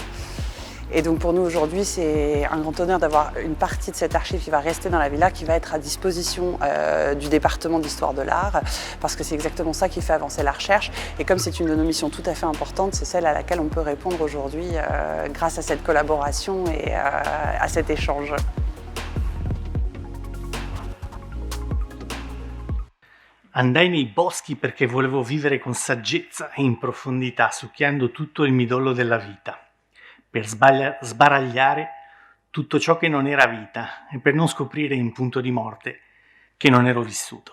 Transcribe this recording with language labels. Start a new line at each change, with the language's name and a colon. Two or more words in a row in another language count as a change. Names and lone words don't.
French: Et donc pour nous aujourd'hui, c'est un grand honneur d'avoir une partie de cette archive qui va rester dans la villa, qui va être à disposition du département d'histoire de l'art, parce que c'est exactement ça qui fait avancer la recherche. Et comme c'est une de nos missions tout à fait importantes, c'est celle à laquelle on peut répondre aujourd'hui grâce à cette collaboration et à cet échange.
Italian: Andai nei boschi perché volevo vivere con saggezza e in profondità, succhiando tutto il midollo della vita, per sbaragliare tutto ciò che non era vita e per non scoprire in punto di morte che non ero vissuto.